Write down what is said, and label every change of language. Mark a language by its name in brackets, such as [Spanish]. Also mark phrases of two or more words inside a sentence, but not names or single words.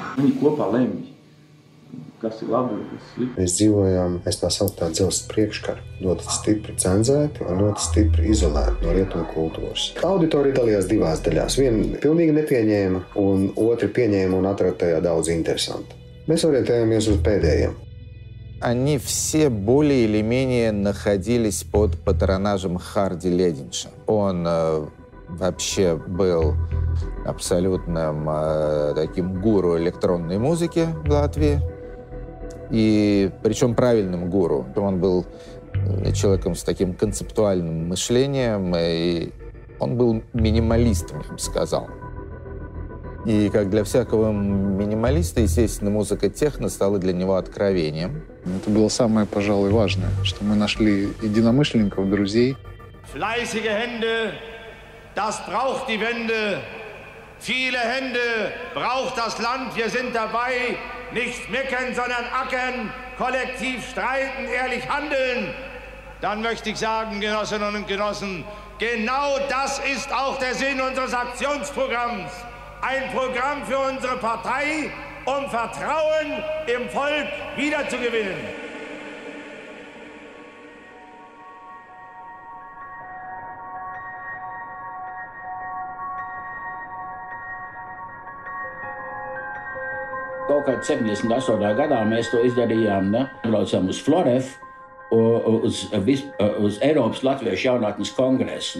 [Latvian] Viņi kopā lemj, kas ir labi un kas ir slikti. Mēs dzīvojām aiz tā sauktā dzelzs priekškara, ļoti stipri cenzēti un ļoti stipri izolēti no rietumu kultūras. Auditorija dalījās divās daļās. Viena pilnīgi nepieņēma, un otri pieņēma un atrada tajā daudz interesantu. Mēs orientējāmies uz pēdējiem. [Russian] Они все более или менее находились под патронажем Харди Лединша. Он вообще был абсолютным таким гуру электронной музыки в Латвии. И причем правильным гуру. Он был человеком с таким концептуальным мышлением, и он был минималистом, я бы сказал. И как для всякого минималиста, естественно, музыка техно стала для него откровением. Это было самое, пожалуй, важное, что мы нашли единомышленников, друзей. [German] Fleißige Hände, das braucht die Wende. Viele Hände braucht das Land, wir sind dabei. Nicht meckern, sondern ackern, kollektiv streiten, ehrlich handeln. Dann möchte ich sagen, Genossinnen und Genossen, genau das ist auch der Sinn unseres Aktionsprogramms. Ein Programm für unsere Partei, um Vertrauen im Volk wiederzugewinnen. [Latvian] Kaut kā 78. gadā mēs to izdarījām, ne? Braucām uz Florefu, uz Eiropas Latviešu jaunatnes kongresu.